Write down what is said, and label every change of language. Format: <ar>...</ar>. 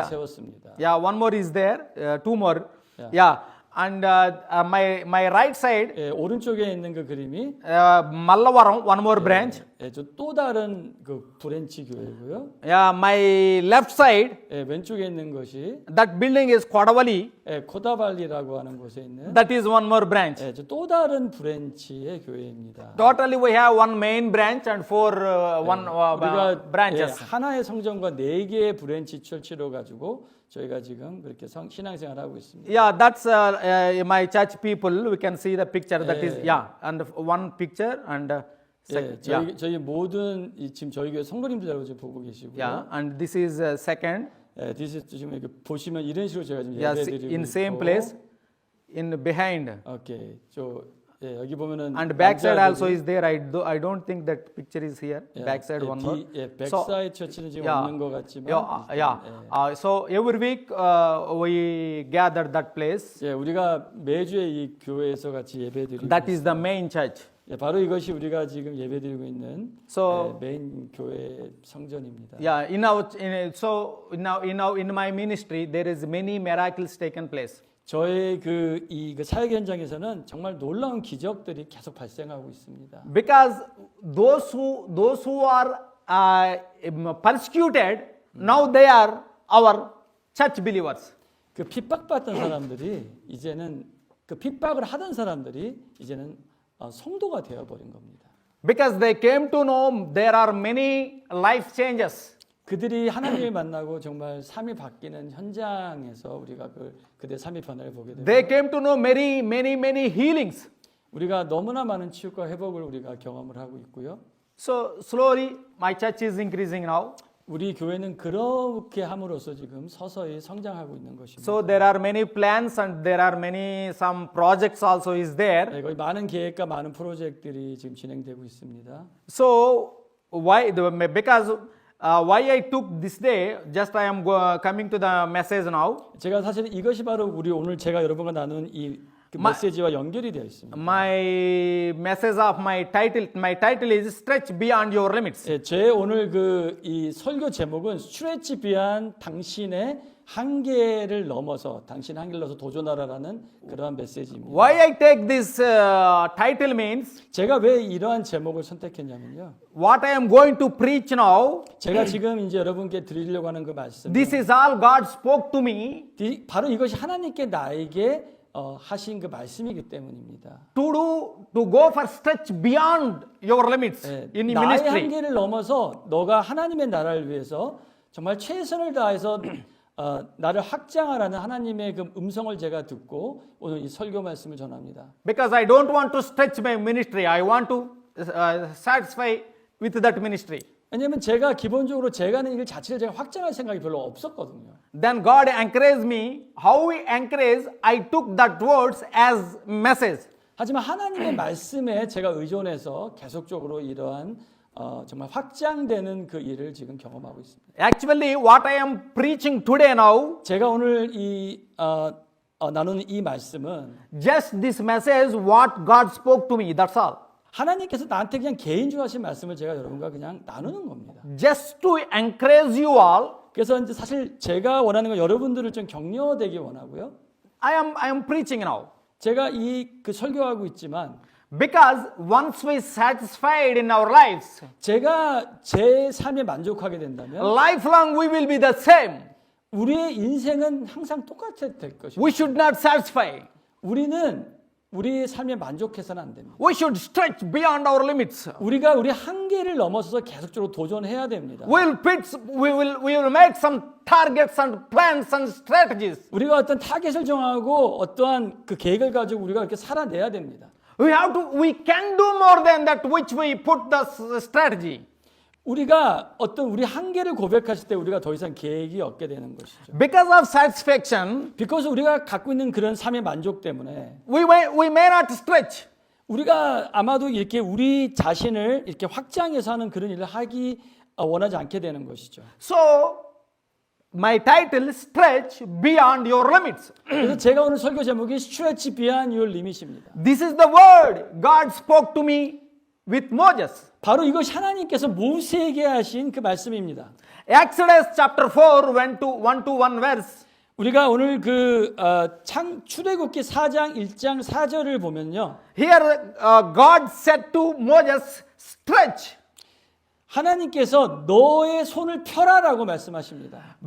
<en>Yeah.</en> <ko>세웠습니다.</ko> <en>Yeah, one more is there. Two more. Yeah. Yeah. And my right side,</en> <ko>예, 오른쪽에 있는 그 그림이</ko> <en>Mallavaram, one more branch.</en> <ko>예, 또 다른 그 브랜치 교회고요.</ko> <en>Yeah, my left side,</en> <ko>예, 왼쪽에 있는 것이</ko> <en>that building is Kodavali.</en> <ko>코다발리라고 하는 곳에 있는</ko> <en>That is one more branch.</en> <ko>예, 또 다른 브랜치의 교회입니다.</ko> <en>Totally we have one main branch and four</en> <ko>우리가</ko> <en>branches.</en> <ko>하나의 성전과 4개의 브랜치 철치로 가지고 저희가 지금 그렇게 신앙생활을 하고 있습니다.</ko> <en>Yeah, that's my church people. We can see the picture. That is and one picture and</en> <ko>예, 저희 모든 지금 저희 교회 성도님들 여러분 지금 보고 계시고요.</ko> <en>yeah, and this is second.</en> <ko>예, 지금 이렇게 보시면 이런 식으로 제가 지금</ko> <en>Yes,</en> <ko>예배드리고</ko> <en>in same</en> <ko>있고.</ko> <en>place, in behind.</en> <ko>오케이, 여기 보면은</ko> <en>And backside</en> <ko>남자들이-</ko> <en>also is there. I don't think that picture is here.</en> <ko>예,</ko> <en>Backside one more.</en> <ko>백사이드 처치는 지금</ko> <en>yeah,</en> <ko>없는 것 같지만.</ko> <en>so every week we gather that place.</en> <ko>예, 우리가 매주에 이 교회에서 같이 예배드리고.</ko> <en>That is the main church.</en> <ko>예, 바로 이것이 우리가 지금 예배드리고 있는</ko> <en>So</en> <ko>메인 교회 성전입니다.</ko> <en>yeah, in my ministry there is many miracles taken place.</en> <ko>저의 그 사역 현장에서는 정말 놀라운 기적들이 계속 발생하고 있습니다.</ko> <en>Because those who are persecuted, now they are our church believers.</en> <ko>그 핍박받던 사람들이 이제는 그 핍박을 하던 사람들이 이제는 성도가 되어 버린 겁니다.</ko> <en>Because they came to know there are many life changes.</en> <ko>그들이 하나님을 만나고 정말 삶이 바뀌는 현장에서 우리가 그들의 삶의 변화를 보게 됩니다.</ko> <en>They came to know many healings.</en> <ko>우리가 너무나 많은 치유과 회복을 우리가 경험을 하고 있고요.</ko> <en>So slowly my church is increasing now.</en> <ko>우리 교회는 그렇게 함으로써 지금 서서히 성장하고 있는 것입니다.</ko> <en>So there are many plans and there are many some projects also is there.</en> <ko>네, 거의 많은 계획과 많은 프로젝트들이 지금 진행되고 있습니다.</ko> <en>So because why I took this day, just I am coming to the message now.</en> <ko>제가 사실 이것이 바로 우리 오늘 제가 여러분과 나눈 이 그 메시지와 연결이 되어 있습니다.</ko> <en>My message of my title is Stretch Beyond Your Limits.</en> <ko>예, 제 오늘 그 이 설교 제목은 스트레치 비한 당신의 한계를 넘어서 당신 한계를 넘어서 도전하라라는 그러한 메시지입니다.</ko> <en>Why I take this title means</en> <ko>제가 왜 이러한 제목을 선택했냐면요.</ko> <en>what I am going to preach now.</en> <ko>제가 지금 이제 여러분께 드리려고 하는 그 말씀.</ko> <en>This is all God spoke to me</en> <ko>바로 이것이 하나님께 나에게 하신 그 말씀이기 때문입니다.</ko> <en>to go for stretch beyond your limits</en> <ko>예,</ko> <en>in</en> <ko>나의</ko> <en>ministry.</en> <ko>한계를 넘어서 너가 하나님의 나라를 위해서 정말 최선을 다해서 나를 확장하라는 하나님의 그 음성을 제가 듣고 오늘 이 설교 말씀을 전합니다.</ko> <en>Because I don't want to stretch my ministry. I want to satisfy with that ministry.</en> <ko>왜냐하면 제가 기본적으로 제가 하는 일 자체를 제가 확장할 생각이 별로 없었거든요.</ko> <en>Then God encouraged me. How He encouraged, I took that words as message.</en> <ko>하지만 하나님의 말씀에 제가 의존해서 계속적으로 이러한 정말 확장되는 그 일을 지금 경험하고 있습니다.</ko> <en>Actually, what I am preaching today now,</en> <ko>제가 오늘 이 나누는 이 말씀은</ko> <en>just this message, what God spoke to me. That's all.</en> <ko>하나님께서 나한테 그냥 개인적으로 하신 말씀을 제가 여러분과 그냥 나누는 겁니다.</ko> <en>Just to encourage you all,</en> <ko>그래서 이제 사실 제가 원하는 건 여러분들을 좀 격려되기 원하고요.</ko> <en>I am preaching now.</en> <ko>제가 그 설교하고 있지만</ko> <en>Because once we satisfied in our lives,</en> <ko>제가 제 삶에 만족하게 된다면</ko> <en>lifelong we will be the same.</en> <ko>우리의 인생은 항상 똑같이 될 것입니다.</ko> <en>We should not satisfy.</en> <ko>우리는 우리의 삶에 만족해서는 안 됩니다.</ko> <en>We should stretch beyond our limits.</en> <ko>우리가 우리 한계를 넘어서서 계속적으로 도전해야 됩니다.</ko> <en>We will make some targets and plans and strategies.</en> <ko>우리가 어떤 타겟을 정하고 어떠한 그 계획을 가지고 우리가 이렇게 살아내야 됩니다.</ko> <en>We can do more than that which we put the strategy.</en> <ko>우리가 어떤 우리 한계를 고백하실 때 우리가 더 이상 계획이 없게 되는 것이죠.</ko> <en>Because of satisfaction, because</en> <ko>우리가 갖고 있는 그런 삶의 만족 때문에</ko> <en>we may not stretch.</en> <ko>우리가 아마도 이렇게 우리 자신을 이렇게 확장해서 하는 그런 일을 하기 원하지 않게 되는 것이죠.</ko> <en>So, my title is Stretch Beyond Your Limits.</en> <ko>그래서 제가 오늘 설교 제목이</ko> <en>Stretch Beyond Your Limit</en> <ko>입니다.</ko> <en>This is the word God spoke to me with Moses.</en> <ko>바로 이것이 하나님께서 모세에게 하신 그 말씀입니다.</ko> <en>Exodus chapter 4 1 to 1 verse.</en> <ko>우리가 오늘 출애굽기 4장 1장 4절을 보면요.</ko> <en>Here God said to Moses, stretch.</en> <ko>하나님께서 너의 손을 펴라라고 말씀하십니다.</ko>